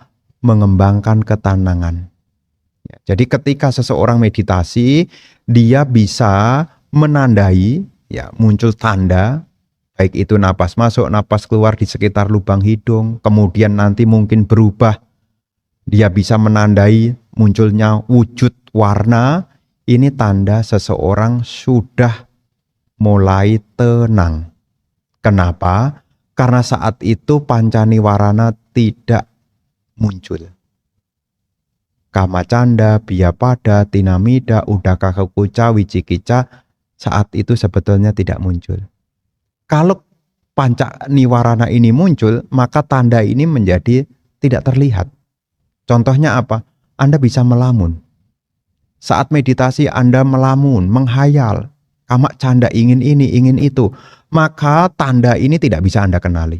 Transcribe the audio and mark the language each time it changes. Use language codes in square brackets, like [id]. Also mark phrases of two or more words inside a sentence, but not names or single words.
[id] Mengembangkan ketenangan. Ya, jadi ketika seseorang meditasi, dia bisa menandai, ya, muncul tanda, baik itu napas masuk, napas keluar di sekitar lubang hidung, kemudian nanti mungkin berubah, dia bisa menandai munculnya wujud warna. Ini tanda seseorang sudah mulai tenang. Kenapa? Karena saat itu pancaniwarana tidak muncul. [pi] Kamacanda, biyapada, tinamida, udaka kekuca, wicikica [id] saat itu sebetulnya tidak muncul. Kalau pancaniwarana ini muncul, maka tanda ini menjadi tidak terlihat. Contohnya apa? Anda bisa melamun. Saat meditasi Anda melamun, menghayal, [pi] kamak canda [id] ingin ini, ingin itu, maka tanda ini tidak bisa Anda kenali.